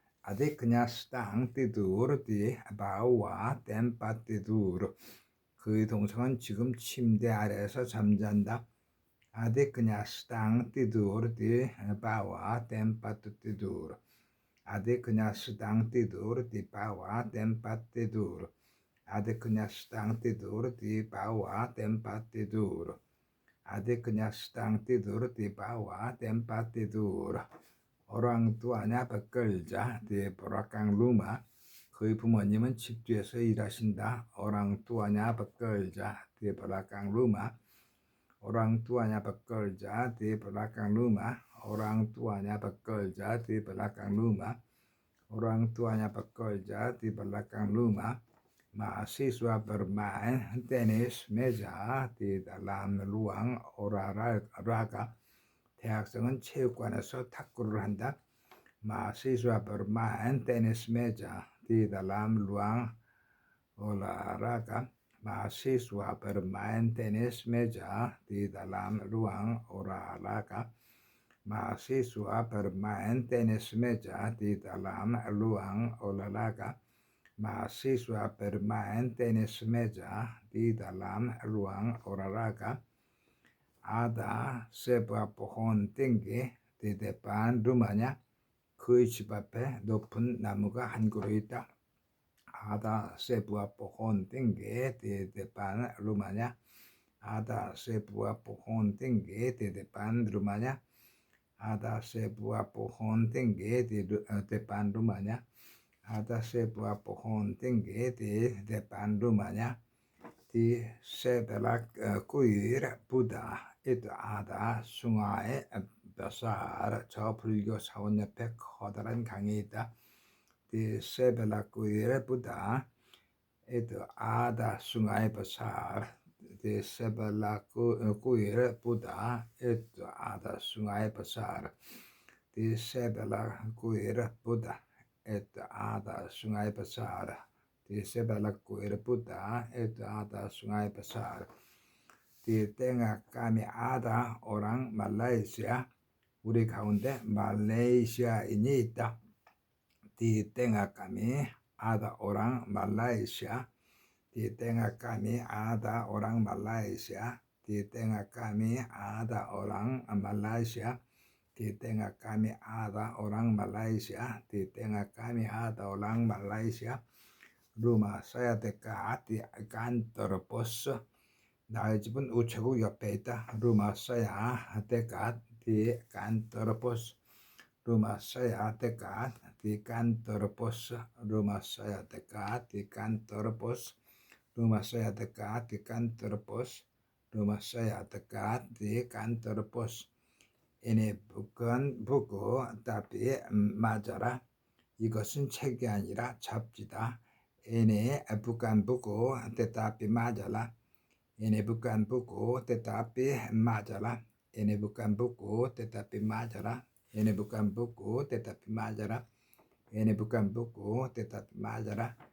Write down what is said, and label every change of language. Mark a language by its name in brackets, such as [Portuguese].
[Indonesian] Adiknya sedang tidur di bawah tempat tidur. [Korean] 그 동생은 지금 침대 아래에서 잠잔다. [Indonesian] Adiknya sedang tidur di bawah tempat tidur. Adiknya sedang tidur di bawah tempat tidur. Adiknya sedang tidur di bawah tempat tidur. Adiknya sedang tidur di bawah tempat tidur. Orang tuanya bekerja di belakang rumah. [Korean] 그의 부모님은 집 뒤에서 일하신다. [Indonesian] Orang tuanya bekerja di belakang rumah. Orang tuanya bekerja di belakang rumah. Orang tuanya bekerja di belakang rumah. Orang tuanya bekerja di belakang rumah. Mahasiswa bermain tenis meja di dalam ruang olahraga. [Korean] 대학생은 체육관에서 탁구를 한다. [Indonesian] Mahasiswa bermain tenis meja di dalam ruang olahraga. Mahasiswa bermain tenis meja di dalam ruang olahraga. Mahasiswa bermain tenis meja di dalam ruang olahraga. Mahasiswa bermain tenis meja di dalam ruang olahraga. Ada sebuah pohon tinggi di depan rumahnya. [Korean] 그의 집 앞에 높은 나무가 한 그루 있다. [Indonesian] Ada sebuah pohon tinggi di depan rumahnya. Ada sebuah pohon tinggi di depan rumahnya. Ada sebuah pohon tinggi di depan rumahnya. Ada sebuah pohon tinggi di depan rumahnya. Di sebelah kuil Buddha itu ada sungai besar. [Korean] 저 불교 사원 옆에 커다란 강이 있다. [Indonesian] Di sebelah kuil Buddha itu ada sungai besar. Di sebelah kuil Buddha itu ada sungai besar. Di sebelah kuil Buddha itu ada sungai besar. Di sebelah kuil Buddha itu ada sungai besar. Di tengah kami ada orang Malaysia. [Korean] 우리 가운데 말레이시아인이 있다. [Indonesian] Di tengah kami ada orang Malaysia. Di tengah kami ada orang Malaysia. di tengah kami ada orang Malaysia, di tengah kami ada orang Malaysia, di tengah kami ada orang Malaysia. Rumah saya dekat di kantor pos. [Korean] 나의 집은 우체국 옆에 있다. [Indonesian] rumah saya dekat di kantor pos. rumah saya dekat di kantor pos. rumah saya dekat di kantor pos. rumah saya dekat di kantor pos. rumah saya dekat di kantor pos. Ini bukan buku, tapi majalah. [Korean] 이것은 책이 아니라 잡지다. [Indonesian] Ini bukan buku, tetapi majalah. Ini bukan buku, tetapi majalah. Ini bukan buku, tetapi majalah. Ini bukan buku, tetapi majalah. Ini bukan buku, tetapi majalah.